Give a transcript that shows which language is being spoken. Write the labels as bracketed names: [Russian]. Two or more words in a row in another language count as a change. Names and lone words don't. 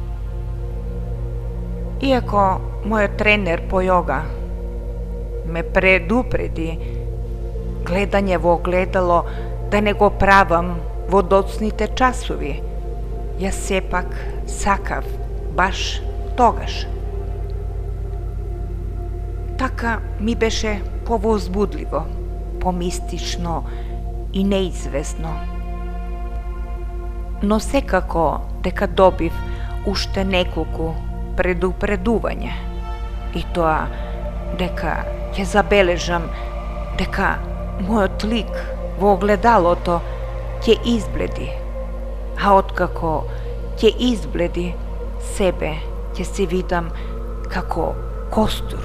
[Macedonian] Иако мој тренер по јога ме предупреди гледање во огледало да не го правам водоцните часови, ја сепак сакав баш тогаш. Така ми беше повозбудливо, помистично и неизвестно. Но секако дека добив уште неколку предупредувања, и тоа дека ќе забележам дека мојот лик во огледалото ќе избледи, а откако ќе избледи, себе ќе се видам како костур.